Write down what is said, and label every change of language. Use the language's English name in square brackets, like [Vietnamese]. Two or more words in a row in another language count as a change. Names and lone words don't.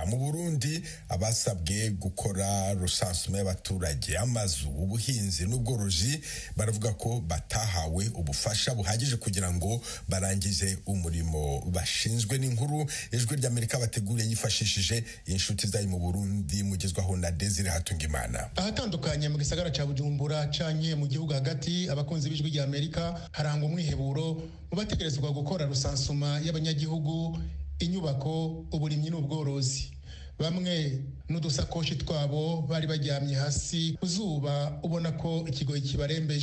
[Kinyarwanda] Mu Burundi abasabwe gukora recensement y'abaturage, amazu, ubuhinzi n'ubworozi baravuga ko batahawe ubufasha buhagije kugira ngo barangize umurimo bashinzwe. N'inkuru Ijwi rya Amerika bateguriye yifashishije inshuti zayo mu Burundi mugezwaho na Desire Hatungimana. [Rundi] Ahatandukanye mu gisagara ca Bujumbura canye mu gihugu hagati, abakunzi b'Ijwi rya Amerika harangwa umwiheburo mu bategerezwa gukora rusansuma y'abanyagihugu, inyubako, uburimyi n'ubworozi. Bamwe n'udusakoshi twabo bari baryamye hasi kuzuba, ubona ko ikigoyi kibarembeje.